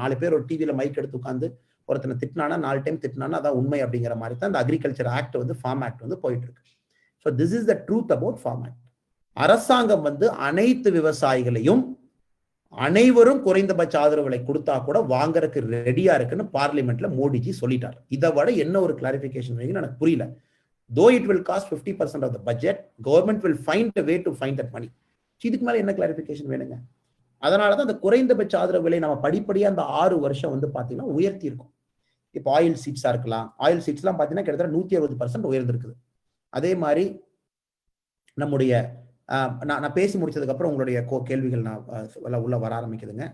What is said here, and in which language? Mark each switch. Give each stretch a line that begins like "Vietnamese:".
Tamil: 4 பேர் ஒரு டிவியில மைக் எடுத்து உட்காந்து ஒருத்தனை திட்டினானா 4 டைம் திட்டினானா அதான் உண்மை அப்படிங்கிற மாதிரி தான் இந்த அக்ரிகல்ச்சர் ஆக்ட் ஃபார்ம் ஆக்ட் போயிட்டு இருக்கு.
English: So this is the truth about farm act.
Tamil: அரசாங்கம் அனைத்து விவசாயிகளையும் அனைவரும் குறைந்தபட்ச ஆதரவு விலை கொடுத்தா கூட வாங்கறதுக்கு ரெடியா இருக்குன்னு பார்லிமெண்ட்ல மோடிஜி சொல்லிட்டார். இதை விட என்ன ஒரு கிளாரிபிகேஷன் எனக்கு புரியல.
English: Though it will cost 50% of the budget, government will find a way to find that money.
Tamil: இதுக்கு மேல என்ன கிளாரிபிகேஷன் வேணுங்க? அதனாலதான் அந்த குறைந்தபட்ச ஆதரவு விலை நம்ம படிப்படியா அந்த 6 வருஷம் பாத்தீங்கன்னா உயர்த்தி இருக்கும். இப்போ ஆயில் சீட்ஸா இருக்கலாம், ஆயில் சீட்ஸ் எல்லாம் பாத்தீங்கன்னா கிட்டத்தட்ட 160% உயர்ந்திருக்குது. அதே மாதிரி நம்முடைய நான் பேசி முடிச்சதுக்கு அப்புறம் உங்களுடைய கேள்விகள் நான் உள்ள வர ஆரம்பிக்குதுங்க.